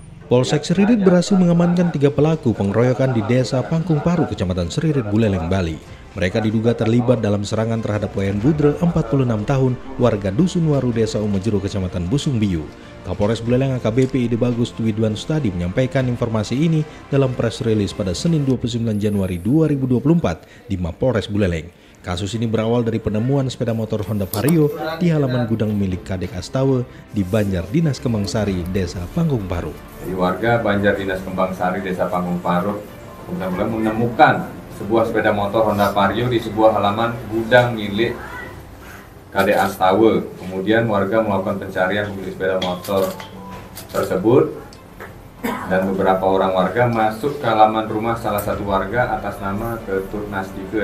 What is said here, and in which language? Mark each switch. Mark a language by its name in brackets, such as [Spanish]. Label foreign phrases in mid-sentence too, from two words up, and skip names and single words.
[Indonesian] Polsek Seririt berhasil mengamankan 3 pelaku pengeroyokan di Desa Pangkung Paru, Kecamatan Seririt, Buleleng, Bali. Mereka diduga terlibat dalam serangan terhadap Wayan Budre, 46 tahun, warga Dusun Waru, Desa Umejero, Kecamatan Busung Biu. Kapolres Buleleng AKBP Ide Bagus Dwidwan Stadi menyampaikan informasi ini dalam [English] press release [Indonesian] pada Senin 29 Januari 2024 di Mapolres Buleleng. Kasus ini berawal dari penemuan sepeda motor Honda Vario di halaman gudang milik Kadek Astawe di Banjar Dinas Kembang Sari, Desa Pangkung Paru. Jadi warga Banjar Dinas Kembang Sari, Desa Pangkung Paru menemukan sebuah sepeda motor Honda Vario di sebuah halaman gudang milik Kadek Astawe. Kemudian warga melakukan pencarian pemilik sepeda motor tersebut dan beberapa orang warga masuk ke halaman rumah salah satu warga atas nama Ketut Nastike.